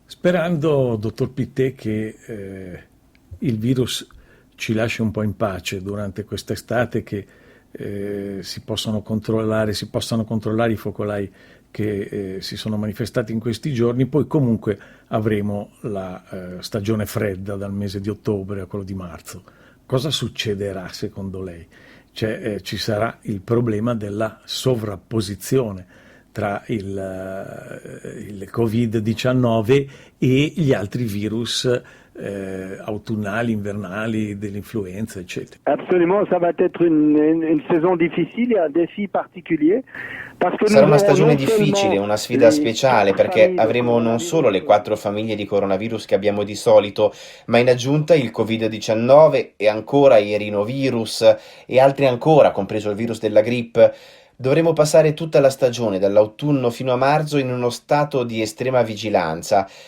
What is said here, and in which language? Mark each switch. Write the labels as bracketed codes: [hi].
[it] Sperando, dottor Pittet, che il virus ci lasci un po' in pace durante quest'estate, che si possano controllare i focolai che si sono manifestati in questi giorni, poi comunque avremo la stagione fredda dal mese di ottobre a quello di marzo. Cosa succederà secondo lei? ci sarà il problema della sovrapposizione tra il Covid-19 e gli altri virus autunnali, invernali, dell'influenza, eccetera. [fr] Absolument, ça va être une saison difficile, un défi particulier. [it] Sarà una stagione difficile, una sfida speciale, perché avremo non solo le 4 famiglie di coronavirus che abbiamo di solito, ma in aggiunta il Covid-19 e ancora i rinovirus e altri ancora, compreso il virus della grippe. Dovremo passare tutta la stagione, dall'autunno fino a marzo, in uno stato di estrema vigilanza.